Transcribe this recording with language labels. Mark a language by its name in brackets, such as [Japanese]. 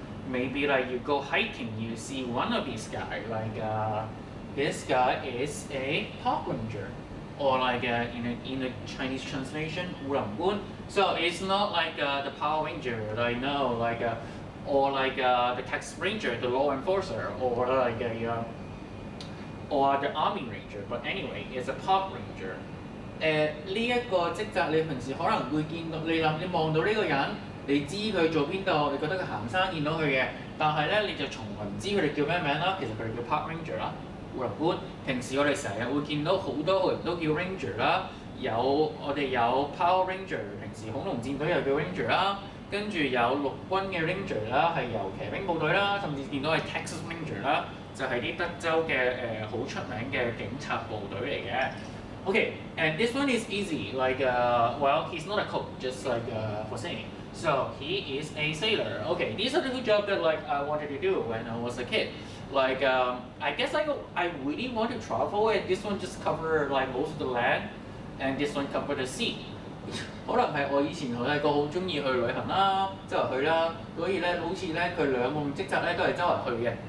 [English] Maybe you go hiking, you see one of these guys, this guy is a park ranger, or in a Chinese translation, 武林官. So it's not the Power Ranger that I know, or the Texas Ranger, the law enforcer, or or the Army Ranger. But anyway, it's a park ranger. [Cantonese] 呢一個職責你平時可能會見到，你望到呢個人。你知佢做邊度，你覺得佢行山見到佢嘅，但係咧你就從來唔知佢哋叫咩名啦。其實佢哋叫 Park Ranger 啦，武林官。平時我哋成日會見到好多人都叫 Ranger 啦，我哋有 Power Ranger， 平時恐龍戰隊又叫 Ranger 啦，跟住有陸軍嘅 Ranger 啦，係由騎兵部隊啦，甚至見到係 Texas Ranger 啦，就係啲德州嘅好出名嘅警察部隊嚟嘅。 [English] Okay, and this one is easy. Well, he's not a cook, just for saying. So he is a sailor. Okay, these are the 2 jobs that I wanted to do when I was a kid. Like I guess like I really want to travel and this one just cover like most of the land and this one cover the sea [Cantonese] 可能係我以前細個好中意去旅行啦，周圍去啦，所以咧好似咧佢兩個職責咧都係周圍去嘅。